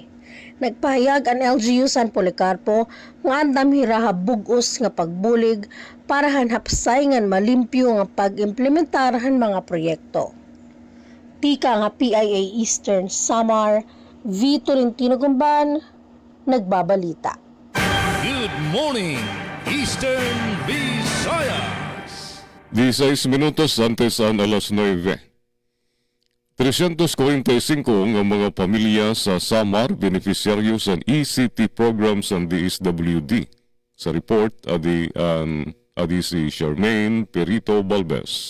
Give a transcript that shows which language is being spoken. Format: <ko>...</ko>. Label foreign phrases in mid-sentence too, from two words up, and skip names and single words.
<war>Nagpahayag ang LGU San Policarpo nga andam hira bugos nga pagbulig para han hapsay ngan malimpyo nga pag-implementar han mga proyekto. Tika nga PIA Eastern Samar, V. Tolentino Gumban, nagbabalita.</war> <en>Good morning, Eastern Visayas.</en> <war>16 minutos antes ang alas 9. 345 ang mga pamilya sa Samar beneficiaryo sa ECT programs ng DSWD. Sa report, adi si Charmaine Perito Balbes.</war>